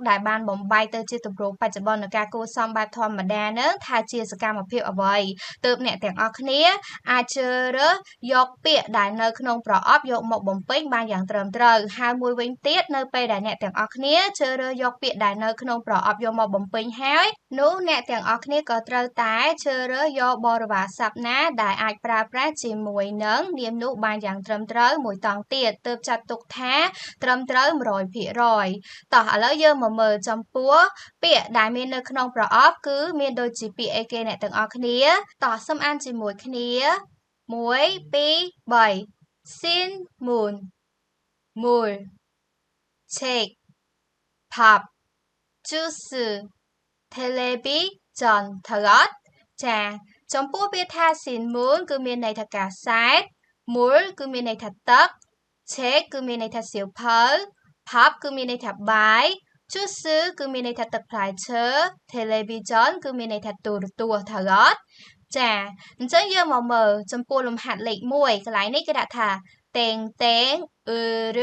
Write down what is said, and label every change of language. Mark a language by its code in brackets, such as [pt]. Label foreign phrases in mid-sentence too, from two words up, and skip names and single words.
[km] ដែលបានបំបែកទៅជាទម្រង់បច្ចុប្បន្ននៃការគួរសមបែបធម្មតានឹងថាជាសកម្មភាពអ្វីទើបអ្នកទាំងអស់គ្នាអាចជ្រើសរើសយកពាក្យដែលនៅក្នុងប្រអប់យកមកបំពេញបានយ៉ាងត្រឹមត្រូវហើយមួយវិញទៀតនៅពេលដែលអ្នកទាំងអស់គ្នាជ្រើសរើសយកពាក្យដែលនៅក្នុងប្រអប់យកមកបំពេញហើយនោះអ្នកទាំងអស់គ្នាក៏ត្រូវតែជ្រើសរើសយកបរិវារស័ព្ទណាដែលអាចប្រើប្រាស់ជាមួយនឹងនាមនោះបានយ៉ាងត្រឹមត្រូវមួយតង់ទៀតទើបចាត់ទុកថាត្រឹមត្រូវ 100% តោះឥឡូវយើងមកមើលចំពោះពាក្យដែលមាននៅក្នុងប្រអប់គឺមានដូចជាពាក្យអីគេអ្នកទាំងអស់គ្នាតោះសូមអានជាមួយគ្នា1 [ko] 2 3 신문 물 책 밥 주스 텔레비전 [km] thậtចាចំពោះពាក្យថា Sin moon គឺមានន័យថា កាសែត Mul គឺមានន័យថាទឹក Check គឺមានន័យថាសៀវភៅ Pop គឺមានន័យថាបាយ Juice គឺមានន័យថាទឹកផ្លែឈើ Television គឺមានន័យថាទូរទស្សន៍thậtចាអញ្ចឹងយើងមកមើលចំពោះលំហាត់លេខ1កន្លែងនេះគេដាក់ថាតេងតេងឬ